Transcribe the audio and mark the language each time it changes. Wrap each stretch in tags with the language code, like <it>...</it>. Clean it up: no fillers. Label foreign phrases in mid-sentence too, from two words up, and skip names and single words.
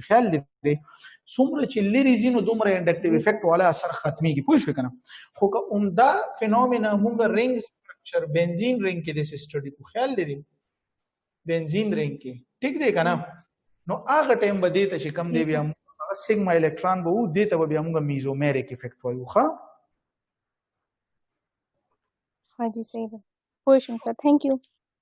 <ps>خیال دې څومره چې لري زینو دومره</ps> <en>inductive effect</en> <ps>والا اثر ختميږي، پوه شو کنه؟ خو که عمده فینومینا موږ</ps> <en>ring structure benzene ring</en> <ps>کې د سټډي کو، خیال دې</ps> <en>benzene ring</en> <ps>کې ټیک دی کنه؟ نو هغه ټایم به دې ته چې کوم دی بیا</ps> <en>sigma electron</en> <ps>به وو دې ته بیا موږ</ps> <en>mesomeric effect</en> <ps>وایو. ښه</ps> <ur>ہاں جی صحیح ہے.</ur> <en>Question sir. Thank you.</en>